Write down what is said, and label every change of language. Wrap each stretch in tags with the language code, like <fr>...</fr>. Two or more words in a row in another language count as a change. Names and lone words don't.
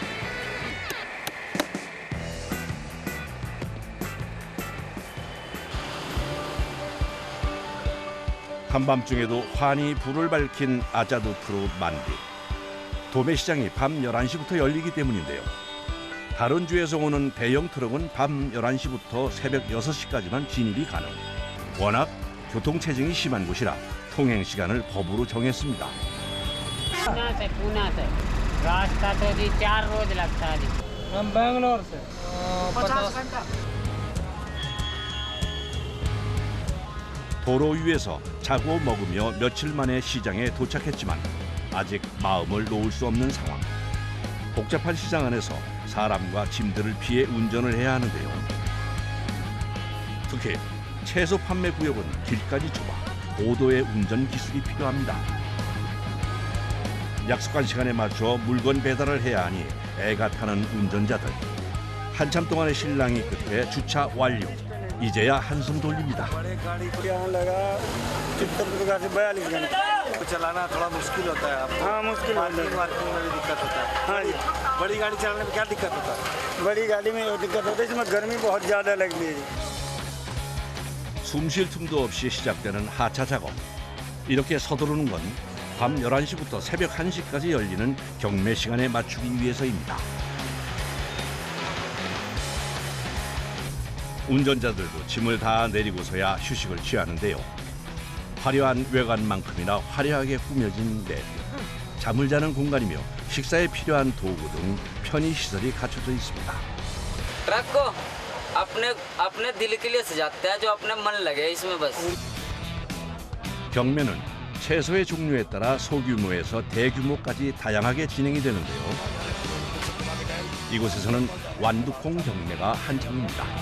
<ko>한밤중에도 환히 불을 밝힌 아자두 프루 만디. 도매시장이 밤 11시부터 열리기 때문인데요. 다른 주에서 오는 대형 트럭은 밤 11시부터 새벽 6시까지만 진입이 가능. 워낙 교통체증이 심한 곳이라 통행 시간을 법으로 정했습니다.</ko> <hi>पूना से रास्ता तो जी 4 रोज लगता है जी। हम बैंगलोर से 50 घंटा।</hi> <ko>도로 위에서 자고 먹으며 며칠 만에 시장에 도착했지만 아직 마음을 놓을 수 없는 상황. 복잡한 시장 안에서 사람과 짐들을 피해 운전을 해야 하는데요. 특히 채소 판매 구역은 길까지 좁아 고도의 운전 기술이 필요합니다. 약속한 시간에 맞춰 물건 배달을 해야 하니 애가 타는 운전자들. 한참 동안의 실랑이 끝에 주차 완료. 이제야 한숨 돌립니다.</ko> <hi>बड़े गाड़ी को यहाँ लगा चित्तौड़गढ़ से 42 घंटे। चलाना थोड़ा मुश्किल होता है आपको। हाँ, मुश्किल होता है। मार्किंग में भी दिक्कत होता है। हाँ जी, बड़ी गाड़ी चलाने में क्या दिक्कत होता है? बड़ी गाड़ी में ये दिक्कत होती है, इसमें गर्मी बहुत ज़्यादा लगती है।</hi> <ko>숨 쉴 틈도 없이 시작되는 하차 작업. 이렇게 서두르는 건 밤 11시부터 새벽 1시까지 열리는 경매 시간에 맞추기 위해서입니다. 운전자들도 짐을 다 내리고서야 휴식을 취하는데요. 화려한 외관만큼이나 화려하게 꾸며진 내부. 잠을 자는 공간이며 식사에 필요한 도구 등 편의시설이 갖춰져 있습니다.</ko> <hi>ट्रक को अपने दिल के लिए सजाते हैं, जो अपने मन लगे इसमें बस।</hi> <ko>경매는 채소의 종류에 따라 소규모에서 대규모까지 다양하게 진행이 되는데요. 이곳에서는 완두콩 경매가 한창입니다.</ko>